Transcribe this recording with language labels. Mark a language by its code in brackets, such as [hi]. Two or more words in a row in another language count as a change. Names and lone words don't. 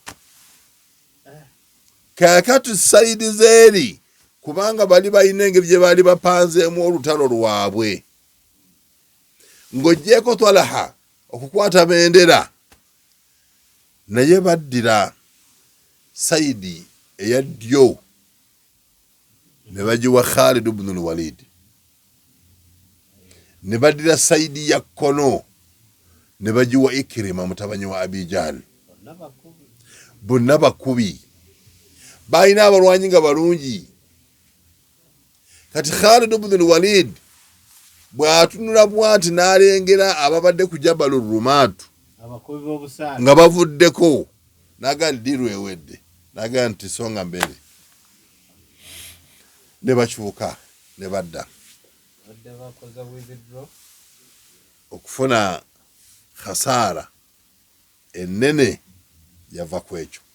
[lg] Kaakati sayidi zeeri kubanga bali balina engeri gye baali bapanzeemu olutalo lwabwe ng'oggyeko Talaha okukwata bendera naye baddira sayidi eya ddyo ne bagiwa Khalid ibn al-Walid, ne baddira sayidi ya kkono ne bagiwa Ikrima mutabani wa Abi Jahl. Bonna bakubi balina abalwanyi nga balungi. Kati Khalid ibn al-Walid bw'atunula bw'ati n'alengera ababadde ku Jabal Rumat nga bavuddeko n'agamba ddiru ewedde n'agamba nti songa mbere. Ne bakyuka ne badda okufuna khasaara ennene yava ku ekyo.